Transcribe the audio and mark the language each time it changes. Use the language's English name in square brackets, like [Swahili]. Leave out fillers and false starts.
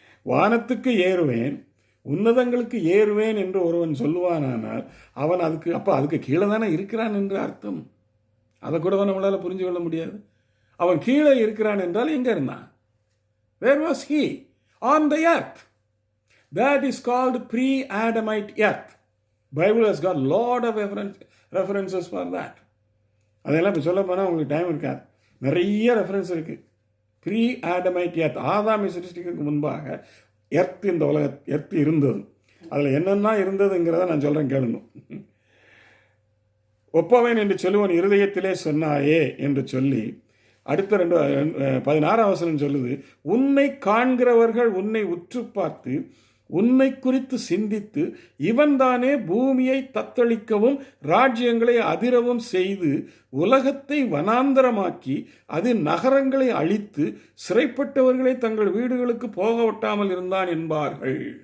[Tamil] வானத்துக்கு ஏறுவேன், உன்னதங்களுக்கு ஏறுவேன் என்று ஒருவன் சொல்லுவானானால் அவன் அதுக்கு கீழே தானே இருக்கிறான் என்று அர்த்தம். அதை கூட நம்மளால் புரிஞ்சு கொள்ள முடியாது. அவன் கீழே இருக்கிறான் என்றால் எங்கே இருந்தான்? [English] Where was he? On the earth. That is called pre-Adamite earth. Bible has got lot of references for that. [Tamil] அதெல்லாம் இப்போ சொல்ல போனால் உங்களுக்கு டைம் இருக்காது. நிறைய ரெஃபரன்ஸ் இருக்குது. ப்ரீ-ஆடமைட் எர்த், ஆதாமை சிருஷ்டிக்கு முன்பாக எர்த் இருந்தது. அதில் என்னென்ன இருந்ததுங்கிறத நான் சொல்கிறேன், கேளுங்க. ஒப்பவேன் என்று சொல்லுவன் இருதயத்திலே சொன்னாயே என்று சொல்லி அடுத்த 16 வசனம் சொல்லுது, உன்னை காண்கிறவர்கள் உன்னை உற்று பார்த்து உன்னை குறித்து சிந்தித்து இவன்தானே பூமியை தத்தளிக்கவும் ராஜ்யங்களை அதிரவும் செய்து உலகத்தை வனாந்தரமாக்கி அது நகரங்களை அழித்து சிறைப்பட்டவர்களை தங்கள் வீடுகளுக்கு போக விட்டாமல் இருந்தான் என்பார்கள்.